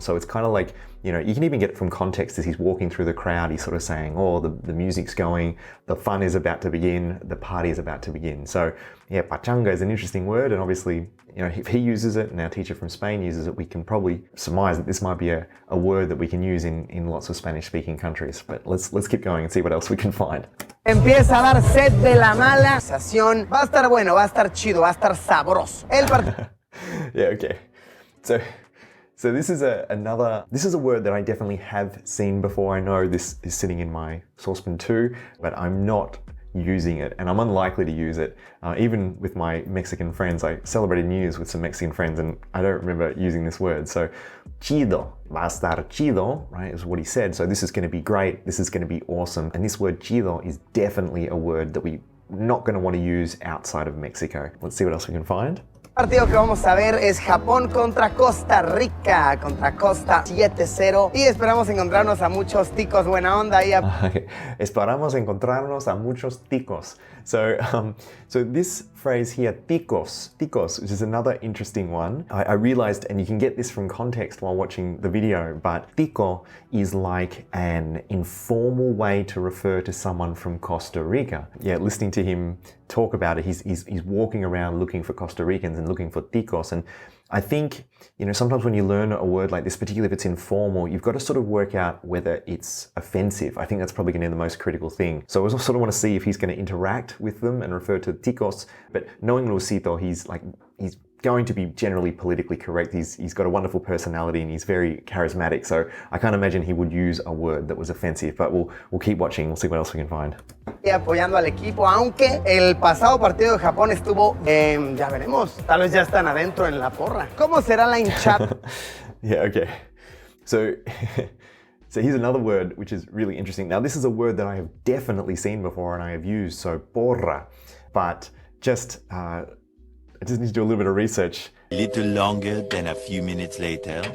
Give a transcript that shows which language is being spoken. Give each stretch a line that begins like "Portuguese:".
English: So it's kind of like, you can even get it from context as he's walking through the crowd, he's sort of saying, oh, the music's going, the fun is about to begin, the party is about to begin. So yeah, pachanga is an interesting word, and obviously, if he uses it and our teacher from Spain uses it, we can probably surmise that this might be a word that we can use in lots of Spanish-speaking countries. But let's keep going and see what else we can find.
Spanish: Empieza a dar sed de la mala sensación. Va a estar bueno, va a estar chido, va a estar sabroso.
English: Yeah, okay. So this is a word that I definitely have seen before. I know this is sitting in my saucepan too, but I'm not using it, and I'm unlikely to use it. Even with my Mexican friends, I celebrated New Year's with some Mexican friends, and I don't remember using this word. So, chido,
Spanish: va a estar chido,
English: right, is what he said. So this is going to be great, this is going to be awesome. And this word chido is definitely a word that we're not going to want to use outside of Mexico. Let's see what else we can find.
Spanish: El partido que vamos a ver es Japón contra Costa Rica, contra Costa 7-0, y esperamos encontrarnos a muchos ticos buena onda ahí. Esperamos encontrarnos a muchos ticos.
English: So this phrase here, ticos, which is another interesting one. I realized, and you can get this from context while watching the video, but tico is like an informal way to refer to someone from Costa Rica. Yeah, listening to him talk about it, he's walking around looking for Costa Ricans and looking for ticos. And I think, sometimes when you learn a word like this, particularly if it's informal, you've got to sort of work out whether it's offensive. I think that's probably going to be the most critical thing. So I sort of want to see if he's going to interact with them and refer to ticos. But knowing Luisito, he's going to be generally politically correct. He's got a wonderful personality and he's very charismatic. So I can't imagine he would use a word that was offensive. But we'll keep watching. We'll see what else we can find.
Spanish: Y apoyando al equipo, aunque el pasado partido de Japón estuvo, ya veremos, tal vez ya están adentro en la porra. ¿Cómo será la hinchada?
English: Yeah, okay. So here's another word which is really interesting. Now this is a word that I have definitely seen before and I have used, so porra, but I just need to do a little bit of research. A little longer than a few minutes later.